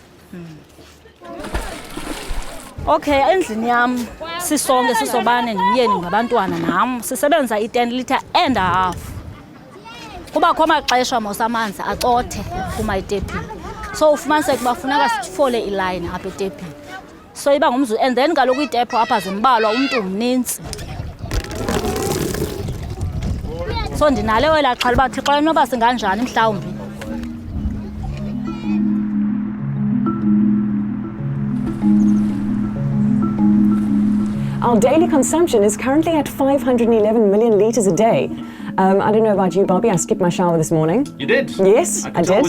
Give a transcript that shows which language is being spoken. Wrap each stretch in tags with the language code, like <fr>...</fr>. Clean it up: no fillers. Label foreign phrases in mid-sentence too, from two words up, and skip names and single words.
<xh>Okay, endlini yam sisonke sisobane nomyeni ngabantwana nam sisebenza i-10</xh> <en>litre and a half.</en> <xh>Kubakho amaxesha mos amanzi acothe phuma etepini, so ufumaniseke uba funeka sifole ilayini apha etepini, so iba ngumzuzu,</xh> <en>and then</en> <xh>kaloku itepo apha zimbalwa, umntu mninzi. So ndinalo elaa xhala uba Thixo enoba singanjani mhlawumbi.</xh> <en>Our daily consumption is currently at 511 million litres a day. I don't know about you, Bobby. I skipped my shower this morning. You did? Yes, I did.</en>